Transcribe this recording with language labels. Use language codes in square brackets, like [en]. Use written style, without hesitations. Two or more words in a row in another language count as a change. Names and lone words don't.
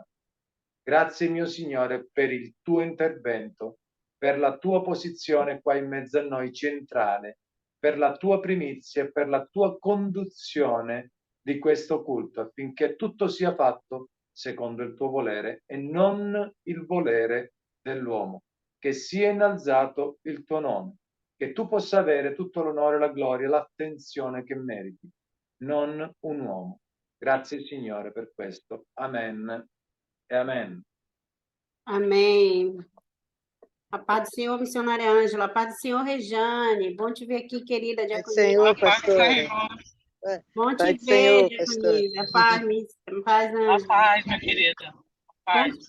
[it] Grazie mio Signore per il tuo intervento, per la tua posizione qua in mezzo a noi centrale, per la tua primizia e per la tua conduzione di questo culto, affinché tutto sia fatto secondo il tuo volere e non il volere dell'uomo. Che sia innalzato il tuo nome, che tu possa avere tutto l'onore, la gloria, l'attenzione che meriti, non un uomo. Grazie Signore per questo. Amen e amen. [pt] Amém. A paz do Senhor, missionária Ângela. A paz do Senhor, Rejane. Bom te ver aqui, querida Pai do diaconisa. Senhor, A paz do pastora. Senhor. Bom Pai te do ver, Senhor, diaconisa. pastora. Paz, A Ângela. paz, minha querida. Paz.